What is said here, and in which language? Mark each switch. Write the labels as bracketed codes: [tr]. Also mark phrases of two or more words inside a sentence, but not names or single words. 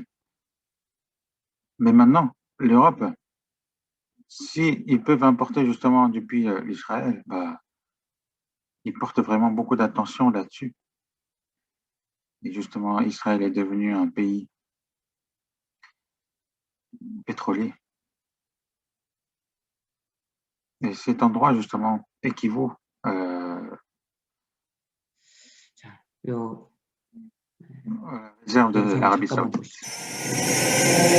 [fr] Mais maintenant, l'Europe, s'ils peuvent importer justement depuis l'Israël, ils portent vraiment beaucoup d'attention là-dessus. Et justement, Israël est devenu un pays pétrolier. Et cet endroit, justement, équivaut [ko] 자, 요 [fr] réserve de [ko] 영상을 [fr] l'Arabie [ko] 잠깐만 [fr] Saoudite. [ko] 보시죠.